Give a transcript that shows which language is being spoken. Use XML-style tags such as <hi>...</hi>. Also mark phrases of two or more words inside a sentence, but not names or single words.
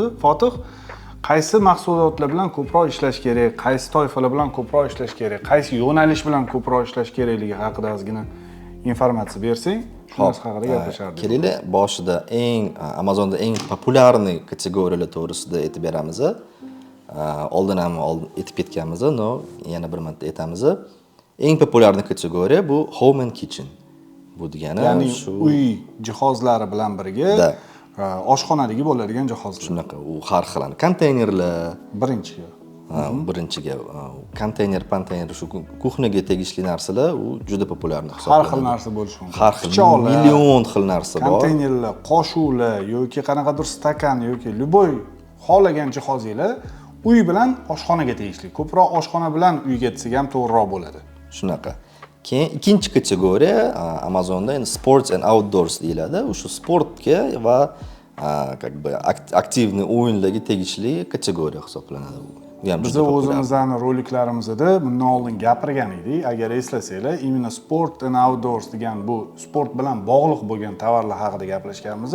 <uz>Fotih, qaysi mahsulotlar bilan ko'proq ishlash kerak, qaysi toifalar bilan ko'proq ishlash kerak, qaysi yo'nalish bilan ko'proq ishlash kerakligi haqida ozgina informatsiya bersang, shunisi haqida gaplashardik. Kelaylik, boshida Amazonda eng populyarniy kategoriyalar to'g'risida aytib beramiz. Oldin ham aytib ketganmiz, no yana bir marta aytamiz. Eng populyarniy kategoriya bu</uz> <en>home and kitchen.</en> <uz>Bu degani ya'ni uy jihozlari bilan birga oshxonadagi bo'ladigan jihozlar. Shunaqa, u har xil konteynerlar, birinchiga konteyner, shu kuxnaga tegishli narsalar u juda populyarni hisoblanadi. Har xil narsa bo'lishi mumkin. Har xil million xil narsa bor. Konteynerlar, qoshuqlar yoki qanaqadir stakan yoki любой xohlagan jihozinglar uy bilan oshxonaga tegishli. Ko'proq oshxona bilan uyga desak ham to'g'riroq bo'ladi. Shunaqa. Keyin ikkinchi kategoriya Amazonda endi</uz> <en>sports and outdoors</en> <uz>deyiladi. O'sha sportga va aktivniy o'yinlarga tegishli kategoriya hisoblanadi. Biz o'zimizning roliklarimizda bundan oldin gapirgan edik. Agar eslasanglar, imенно</uz> <en>sport and outdoors</en> <uz>degan bu sport bilan bog'liq bo'lgan tovarlar haqida gaplashganmiz.</uz>